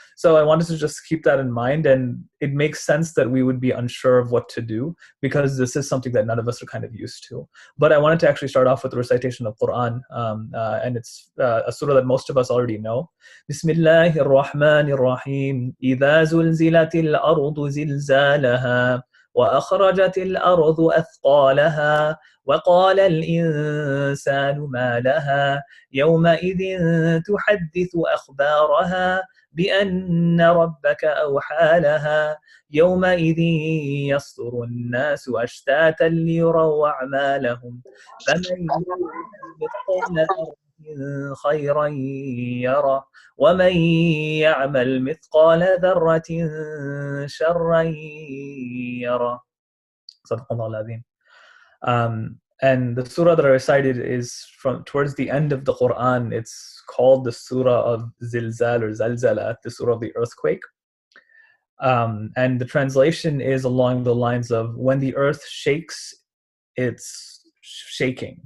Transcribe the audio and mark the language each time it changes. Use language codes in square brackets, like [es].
[en] So I wanted to just keep that in mind, and it makes sense that we would be unsure of what to do because this is something that none of us are kind of used to. But I wanted to actually start off with the recitation of Quran, and it's a surah that most of us already know. [ar] Bismillahir Rahmanir Rahim. إذا زلزلت الأرض زلزالها وأخرجت الأرض أثقالها وقال الإنسان ما لها يومئذ تحدث أخبارها بأن ربك أوحى لها يومئذ يصدر الناس أشتاتا ليروا أعمالهم فمن يعمل مثقال خيرا يره ومن يعمل مثقال ذرة شرا يره. صدق الله العظيم. [en] And the surah that I recited is from towards the end of the Quran. It's called the surah of Zilzal or Zalzala, the surah of the earthquake. And the translation is along the lines of when the earth shakes, it's shaking.